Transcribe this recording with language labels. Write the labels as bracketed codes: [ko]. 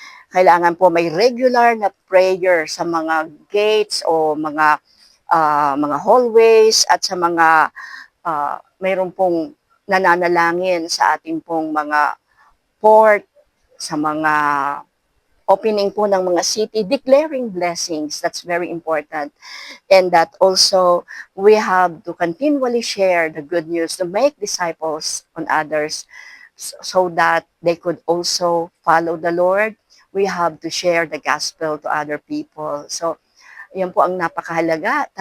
[tl] Kailangan po may regular na prayer sa mga gates o mga hallways at sa mga mayroon pong nananalangin sa ating pong mga port, sa mga opening po ng mga city, [en] declaring blessings. That's very important. And that also, we have to continually share the good news to make disciples on others so that they could also follow the Lord. We have to share the gospel to other people. [tl] So, yan po ang napakahalaga.